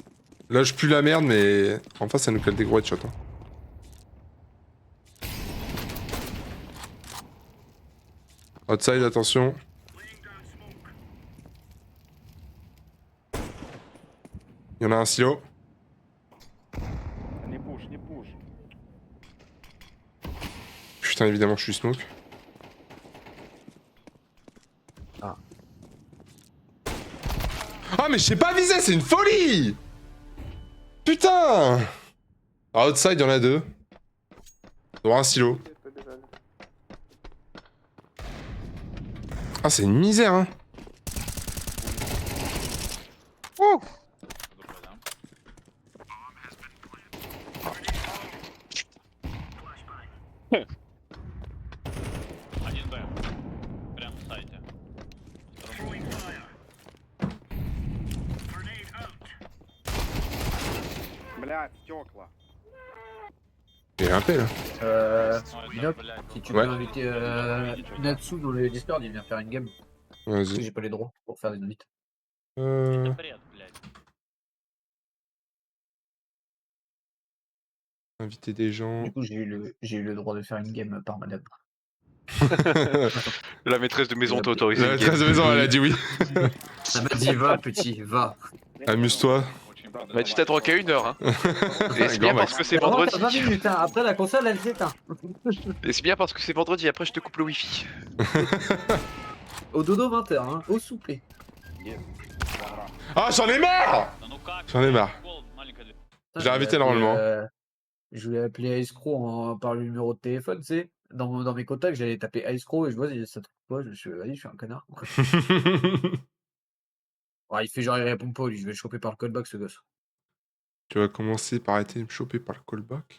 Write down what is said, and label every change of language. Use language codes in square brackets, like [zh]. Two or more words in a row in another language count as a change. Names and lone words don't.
[fr] Là, je pue la merde, mais en face, ça nous cale des gros headshots. Hein. Outside, attention. Il y en a un silo. [ru] Не пуш, не пуш. [fr] Putain, évidemment, je suis smoke. Ah, mais je sais pas viser, c'est une folie! Putain! Outside, il y en a deux. Dans un silo. [ru] Побежали. [fr] Ah, c'est une misère, hein. [ru] Группа, да? Один Б. Прям в сайте. Блядь, стекла. [fr] Il y a un P là. Ой, Inox, [ru] да, блядь. [fr] si tu Ouais. veux inviter Natsu dans le Discord, il vient faire une game. Parce que Vas-y. j'ai pas les droits pour faire des invites. [ru] Это бред, блядь. [fr] Inviter des gens. Du coup, j'ai eu le droit de faire une game par madame. La maîtresse de maison t'a autorisé. La le maîtresse game. de maison, elle a dit oui. Elle m'a dit, va, petit, va. Amuse-toi. [ru] Очень Да, [fr] Bah [ru] подробно. [fr] tu t'as droit qu'à 1 heure hein. Et c'est Grand bien max. parce que c'est Vraiment, vendredi. t'as 20 minutes, hein. Après la console, elle s'éteint. Et c'est bien parce que c'est vendredi, après je te coupe le wifi. Au dodo 20h, hein, au souper. Ah, j'en ai marre! [ru] Да ну как? [fr] J'en ai marre. [ru] Гол, маленькая дверь. [fr] J'ai invité normalement. Je voulais appeler Ice Crow par le numéro de téléphone, tu sais. Dans mes contacts, j'allais taper Ice Crow et je vois, ça trouve pas. Je me suis dit, vas-y, je suis un connard. Ouais, il fait genre, il répond pas, lui, je vais le choper par le callback, ce gosse. Tu vas commencer par arrêter de me choper par le callback.